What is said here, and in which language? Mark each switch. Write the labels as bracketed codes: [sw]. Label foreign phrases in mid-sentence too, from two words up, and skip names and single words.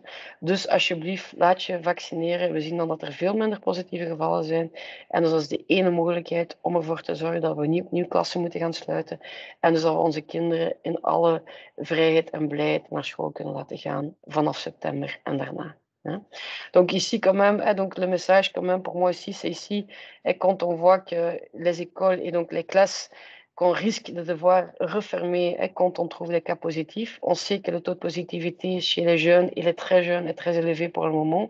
[nl] Dus alsjeblieft, laat je vaccineren. We zien dan dat er veel minder positieve gevallen zijn. En dus dat is de ene mogelijkheid om ervoor te zorgen dat we niet opnieuw klassen moeten gaan sluiten. En dus dat we onze kinderen in alle vrijheid en blijheid naar school kunnen laten gaan vanaf september en daarna. Hein. [fr] Donc ici quand même, donc le message quand même pour moi aussi, c'est ici, quand on voit que les écoles et donc les classes qu'on risque de devoir refermer quand on trouve des cas positifs. On sait que le taux de positivité chez les jeunes et les très jeunes est très élevé pour le moment.